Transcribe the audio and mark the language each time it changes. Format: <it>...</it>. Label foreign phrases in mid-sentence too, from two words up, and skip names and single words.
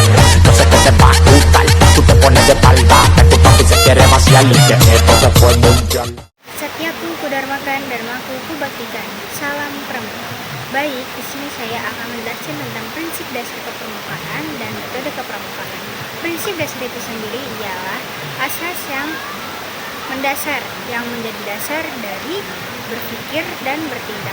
<es>Yo sé que te va a gustar, tú te pones de espalda, que tu papi se quiere vaciar y que esto se fue mundial.</es> <id>Setiaku kudarmakan, dharmaku kubaktikan. Salam Pramuka. Baik, di sini saya akan menjelaskan tentang prinsip dasar kepramukaan dan metode kepramukaan. Prinsip dasar itu sendiri ialah asas yang mendasar, yang menjadi dasar dari berpikir dan bertindak.</id>